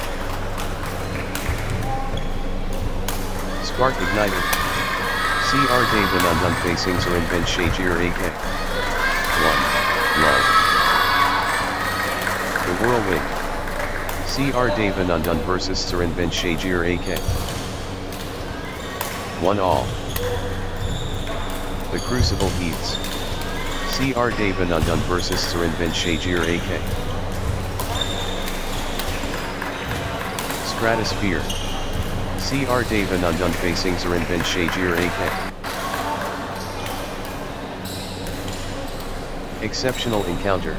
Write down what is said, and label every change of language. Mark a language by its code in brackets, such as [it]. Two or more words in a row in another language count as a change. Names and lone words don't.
[en] Spark ignited. CR Devanandan facing Zarinben Shajir AK. 1. Love. The Whirlwind. CR Devanandan vs Zarinben Shajir AK. 1 all. The Crucible Heats. CR Devanandan vs Zarinben Shajir AK. Stratosphere. CR Devanandan facing Zarinben Shajir AK. Exceptional Encounter.